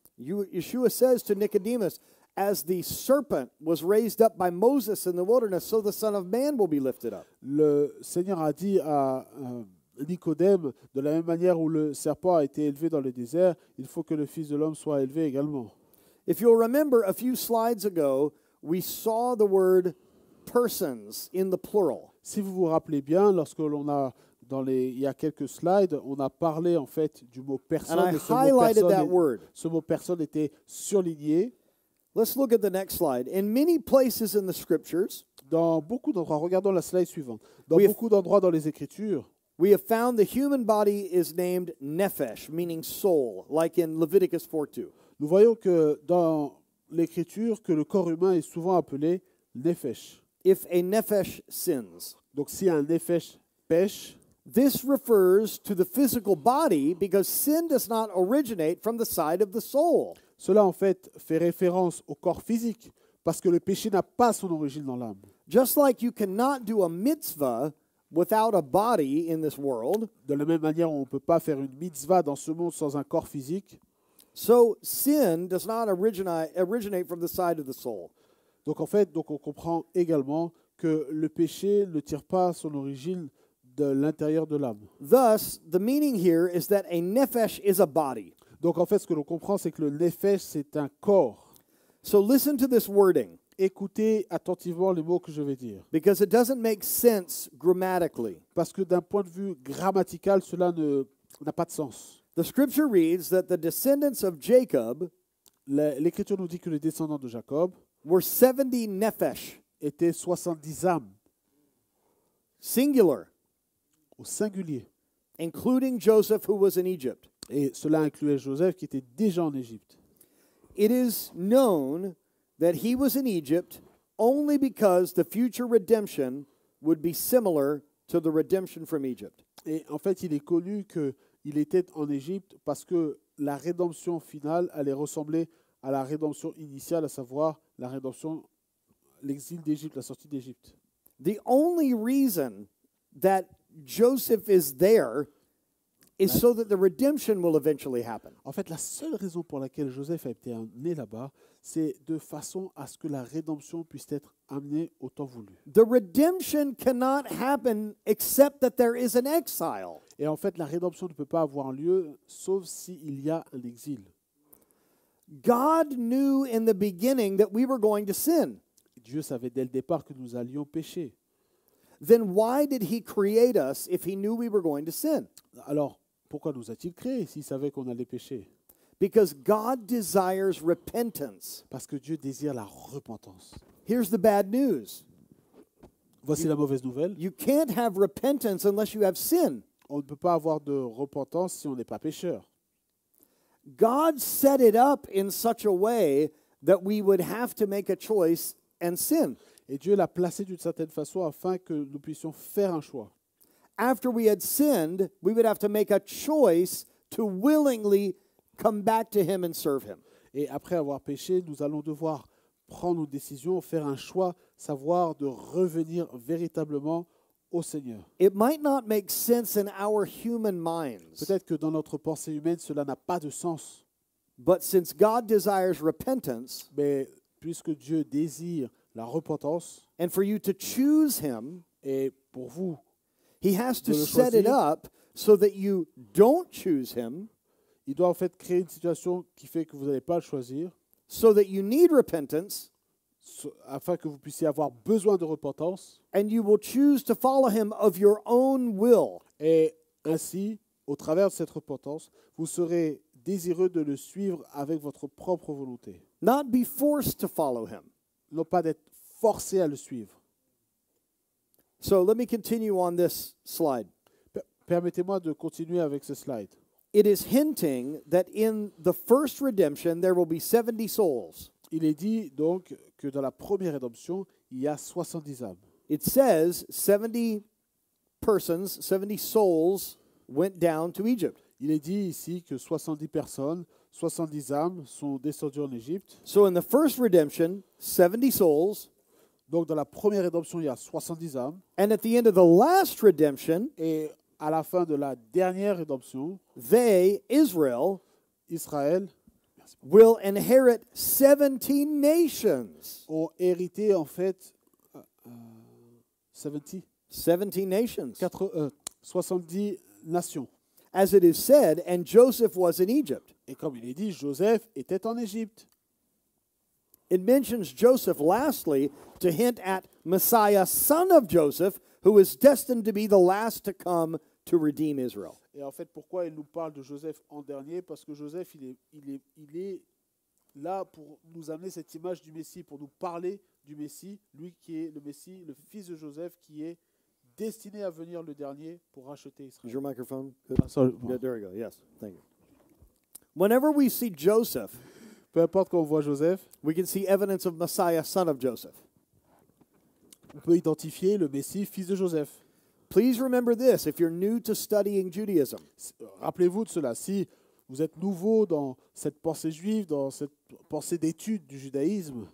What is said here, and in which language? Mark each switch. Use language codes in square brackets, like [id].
[en] Yeshua says to Nicodemus, as the serpent was raised up by Moses in the wilderness, so the Son of Man will be lifted up. [fr] Le Seigneur a dit à Nicodème, de la même manière où le serpent a été élevé dans le désert, il faut que le Fils de l'homme soit élevé également. [en] If you'll remember, a few slides ago, we saw the word persons in the plural. [fr] Si vous vous rappelez bien, lorsque l'on a il y a quelques slides, on a parlé en fait du mot personne. [en] And I [fr] Et [en] highlighted that word. [fr] ce mot personne était surligné. [en] Let's look at the next slide. In many places in the scriptures, [fr] Dans beaucoup d'endroits, regardons la slide suivante. Dans [en] We have- [fr] beaucoup d'endroits dans les Écritures, [en] we have found the human body is named nephesh, meaning soul, like in Leviticus 4:2. [fr] nous voyons que dans l'Écriture, que le corps humain est souvent appelé nefesh. [en] If a nephesh sins, [fr] Donc si un nefesh pêche, [en] this refers to the physical body because sin does not originate from the side of the soul. [fr] cela en fait fait référence au corps physique, parce que le péché n'a pas son origine dans l'âme. [en] Just like you cannot do a mitzvah without a body in this world, [fr] De la même manière, on ne peut pas faire une mitzvah dans ce monde sans un corps physique. [en] so sin does not originate from the side of the soul. [fr] Donc en fait, on comprend également que le péché ne tire pas son origine de l'intérieur de l'âme. [en] Thus, the meaning here is that a nephesh is a body. [fr] Donc en fait, ce que l'on comprend, c'est que le nefesh, c'est un corps. [en] So listen to this wording. [fr] écoutez attentivement les mots que je vais dire. [en] because it doesn't make sense grammatically. [fr] Parce que d'un point de vue grammatical, cela n'a pas de sens. [en] The scripture reads that the descendants of Jacob [fr] L'Écriture nous dit que les descendants de Jacob [en] were 70 nephesh, [fr] étaient 70 âmes, [en] singular, [fr] au singulier. [en] including Joseph, who was in Egypt. [fr] Et cela incluait Joseph qui était déjà en Égypte. [en] It is known that he was in Egypt only because the future redemption would be similar to the redemption from Egypt. [fr] Et en fait, il est connu qu'il était en Égypte parce que la rédemption finale allait ressembler à la rédemption initiale, à savoir la rédemption, l'exil d'Égypte, la sortie d'Égypte. [en] The only reason that Joseph is there is so that the redemption will eventually happen. [fr] En fait, la seule raison pour laquelle Joseph a été amené là-bas, c'est de façon à ce que la rédemption puisse être amenée au temps voulu. [en] The redemption cannot happen except that there is an exile. [fr] Et en fait, la rédemption ne peut pas avoir lieu sauf s'il y a un exil. [en] God knew in the beginning that we were going to sin. [fr] Dieu savait dès le départ que nous allions pécher. [en] Then why did he create us if he knew we were going to sin? [fr] Alors, pourquoi nous a-t-il créés s'il savait qu'on allait pécher? [en] Because God desires repentance. [fr] Parce que Dieu désire la repentance. [en] Here's the bad news. [fr] Voici la mauvaise nouvelle. [en] You can't have repentance unless you have sin. [fr] On ne peut pas avoir de repentance si on n'est pas pécheur. [en] God set it up in such a way that we would have to make a choice and sin. [fr] Et Dieu l'a placé d'une certaine façon afin que nous puissions faire un choix. [en] After we had sinned, we would have to make a choice to willingly come back to him and serve him. [fr] Et après avoir péché, nous allons devoir prendre une décision, faire un choix, savoir de revenir véritablement au Seigneur. [en] It might not make sense in our human minds, [fr] Peut-être que dans notre pensée humaine, cela n'a pas de sens. [en] but since God desires repentance, [fr] Mais puisque Dieu désire la repentance, [en] and for you to choose him, [fr] et pour vous, [en] he has to [fr] de le [en] set it [fr] choisir. [en] up so that you don't choose him, [fr] il doit en fait créer une situation qui fait que vous n'allez pas le choisir, [en] so that you need repentance, [fr] afin que vous puissiez avoir besoin de repentance, [en] and you will choose to follow him of your own will. [fr] et ainsi, au travers de cette repentance, vous serez désireux de le suivre avec votre propre volonté. [en] Not be forced to follow him. [fr] Non pas d'être forcé à le suivre. [en] So let me continue on this slide. [fr] Permettez-moi de continuer avec ce slide. [en] It is hinting that in the first redemption there will be 70 souls. [fr] Il est dit donc que dans la première rédemption, il y a 70 âmes. [en] It says 70 persons, 70 souls went down to Egypt. [fr] Il est dit ici que 70 personnes, 70 âmes sont descendues en Égypte. [en] So in the first redemption, 70 souls, [fr] Donc dans la première rédemption, il y a 70 âmes. [en] and at the end of the last redemption, [fr] Et à la fin de la dernière rédemption, [en] they, Israel, [fr] Israël [en] will inherit 17 nations. [fr] ont hérité en fait 70, [en] 17 nations. [fr] 70 nations. [en] As it is said, and Joseph was in Egypt. [fr] Et comme il est dit, Joseph était en Égypte. [en] It mentions Joseph lastly to hint at Messiah, son of Joseph, who is destined to be the last to come to redeem Israel. [fr] Et en fait, pourquoi il nous parle de Joseph en dernier? Parce que Joseph, il est là pour nous amener cette image du Messie, pour nous parler du Messie, lui qui est le Messie, le fils de Joseph, qui est destiné à venir le dernier pour racheter [en] Is [fr] Israël. [en] your microphone good? Ah, sorry. Good, there we go. Yes, thank you. Whenever we see Joseph, [fr] Peu importe quand on voit Joseph, [en] we can see evidence of Messiah, son of Joseph. [fr] on peut identifier le Messie, fils de Joseph. [en] Please remember this if you're new to studying Judaism. [fr] Rappelez-vous de cela. Si vous êtes nouveau dans cette pensée juive, dans cette pensée d'étude du judaïsme,